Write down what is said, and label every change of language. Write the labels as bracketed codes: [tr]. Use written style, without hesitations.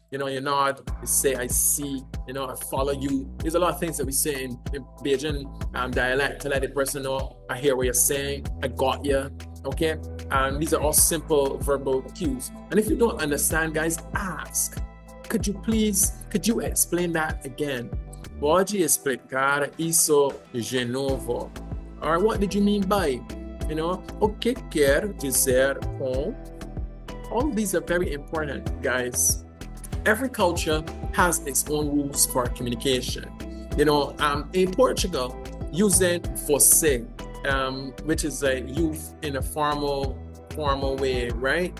[en] You nod, you say, I see, I follow you. There's a lot of things that we say in Bajan dialect to let the person know, I hear what you're saying, I got you, okay? And these are all simple verbal cues. And if you don't understand, guys, ask. Could you explain that again? [pt] Pode explicar isso de novo? [en] All right, what did you mean by? [pt] O que quer dizer com? [en] All these are very important, guys. Every culture has its own rules for communication. In Portugal, using você, which is a youth in a formal way, right?